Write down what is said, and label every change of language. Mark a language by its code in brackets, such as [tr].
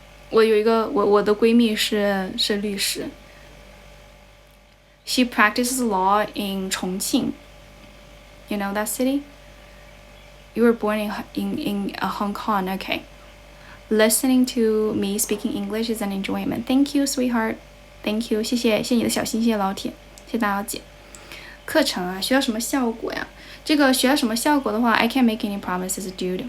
[zh] 我有一个我的闺蜜是律师。 [en] She practices law in 重庆. You know that city? You were born in Hong Kong. Okay. Listening to me speaking English is an enjoyment. Thank you, sweetheart. Thank you. [zh] 谢谢你的小心，谢谢老铁，谢谢大小姐。课程啊，学到什么效果呀？这个学到什么效果的话 ， [en] I can't make any promises, dude.